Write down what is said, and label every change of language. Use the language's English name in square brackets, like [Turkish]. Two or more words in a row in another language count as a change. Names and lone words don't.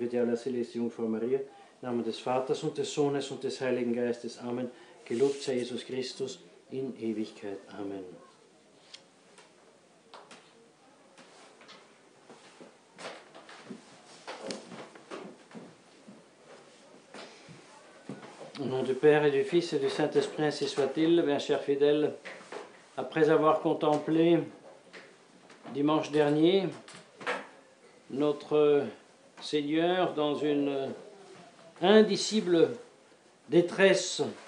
[German] bete alle Celeste Jungfrau Maria, im Namen des Vaters und des Sohnes und des Heiligen Geistes. Amen. Gelobt sei Jesus Christus in Ewigkeit. Amen. [French] Au nom du Père et du Fils et du Saint-Esprit, ainsi soit-il. Bien chers fidèles, après avoir contemplé dimanche dernier notre Seigneur dans une indicible détresse,